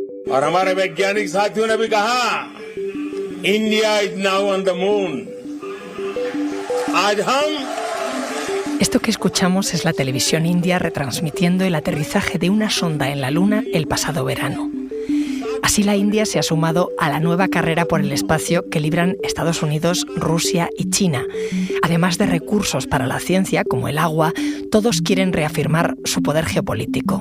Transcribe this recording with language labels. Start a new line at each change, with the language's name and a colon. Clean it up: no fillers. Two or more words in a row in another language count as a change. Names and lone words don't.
Hindi: और हमारे वैज्ञानिक साथियों ने भी कहा
English: India is now on the moon.
Hindi: आज हम
Spanish: Esto que escuchamos es la televisión india retransmitiendo el aterrizaje de una sonda en la Luna el pasado verano. Así la India se ha sumado a la nueva carrera por el espacio que libran Estados Unidos, Rusia y China. Además de recursos para la ciencia, como el agua, todos quieren reafirmar su poder geopolítico.